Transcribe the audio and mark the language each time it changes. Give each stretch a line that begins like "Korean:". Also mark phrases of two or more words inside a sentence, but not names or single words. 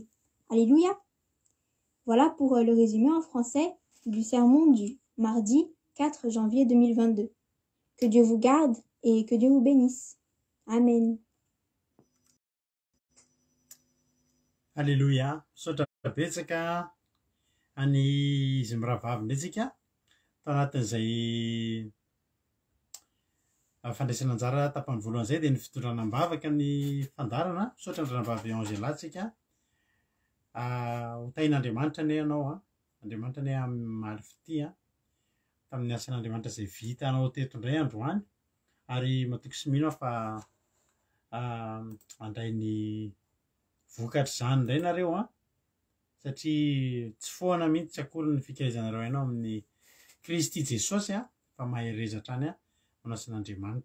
French: Alléluia. Voilà pour le résumé en français du sermon du mardi 4 janvier 2022. Que Dieu vous garde et que Dieu vous bénisse. Amen. Alléluia.
Malagasy: Misaotra betsaka any izy mirahavavy ndretsika tao anatin'izay fandraisana anjara tapany voalohany zay dia ny fitondrana ambavaka ny fandarana. Misaotra andranambavy Angela tsika. Hotain'Andriamanitra ane ianao Andriamanitra ane amin'ny fity tamin'ny asan'Andriamanitra izay vitanao teto indray androany ary matoky sy mino fa andray ny vokatra zany indray nareo satria tsy foana mihitsy tsy akory ny fikaizanareo ianao amin'ny Kristy Jesosy fa mahay rezatra any manasan'Andriamanitra.